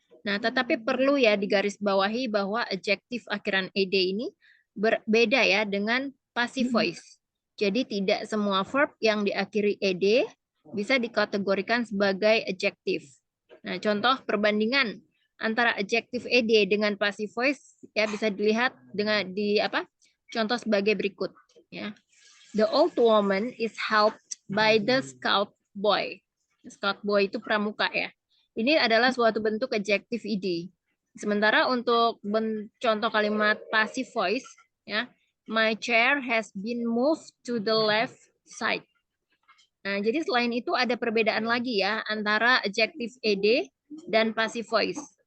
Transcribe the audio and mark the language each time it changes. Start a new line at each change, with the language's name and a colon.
Indonesian: Nah, tetapi perlu ya digarisbawahi bahwa adjektif akhiran ed ini berbeda ya dengan passive voice. Jadi tidak semua verb yang diakhiri ed bisa dikategorikan sebagai adjektif. Nah, contoh perbandingan antara adjektif ed dengan passive voice ya bisa dilihat dengan contoh sebagai berikut ya.
English: The old woman is helped by the scout boy.
Indonesian: Scout boy itu pramuka ya. Ini adalah suatu bentuk adjektif ed. Sementara untuk contoh kalimat passive voice ya,
English: my chair has been moved to the left side.
Indonesian: Nah, jadi selain itu ada perbedaan lagi ya antara adjektif ed dan passive voice.